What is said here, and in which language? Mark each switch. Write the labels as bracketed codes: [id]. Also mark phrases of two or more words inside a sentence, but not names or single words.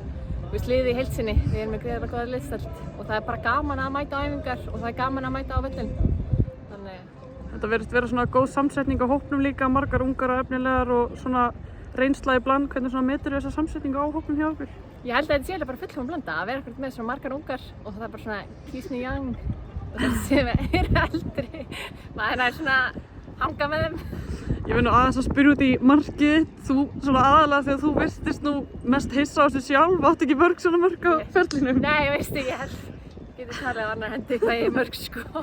[is] Þú veist, liðið í heild sinni, við erum með gríðarlega góða liðsdeild og það er bara gaman að mæta á æfingar og það er gaman að mæta á völlinn. Þetta virðist vera svona góð samsetning á hópnum líka, margar ungar og efnilegar og svona reynsla í bland. Hvernig svona metur þessa samsetningu á hópnum hjá okkur? Ég held að þetta sé alveg bara fullkominn blanda, að vera ekkert með svona margar ungar og það er bara svona [en] keeps me young [is] og þetta sem er eldri. Maður er svona hanga með þeim. Ég vil nú aðeins að spyrja út í markið. Þú svona aðalega þegar þú virtist nú mest hissa á þessu sjálf, áttu ekki mörg svona mörg á ferlinum? Nei, veistu, ég held. Getur talið á annar hendi hvað ég er mörg sko.